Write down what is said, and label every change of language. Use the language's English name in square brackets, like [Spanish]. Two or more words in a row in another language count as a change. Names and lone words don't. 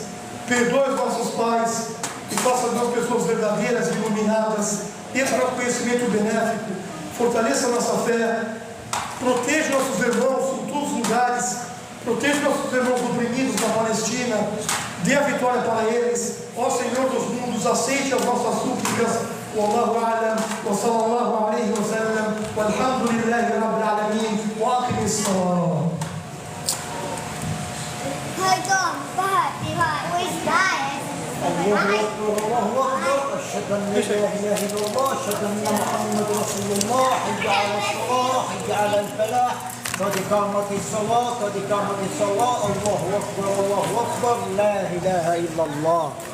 [Portuguese] Perdoe os nossos pais e faça de nós pessoas verdadeiras e iluminadas. Dê para o conhecimento benéfico. Fortaleça a nossa fé. Proteja nossos irmãos em todos os lugares. Proteja nossos irmãos oprimidos na Palestina. Dê a vitória para eles. Ó Senhor dos mundos, aceite as nossas súplicas. [Arabic] والله أعلم، وصلى الله عليه وسلم، والحمد لله رب العالمين، وأقم الصلاة. الله أكبر الله أكبر أشهد أن لا إله إلا الله أشهد أن محمد رسول الله حي على الصلاة حي على الفلاح قد قامت الصلاة قد قامت الصلاة الله أكبر الله أكبر لا إله إلا الله.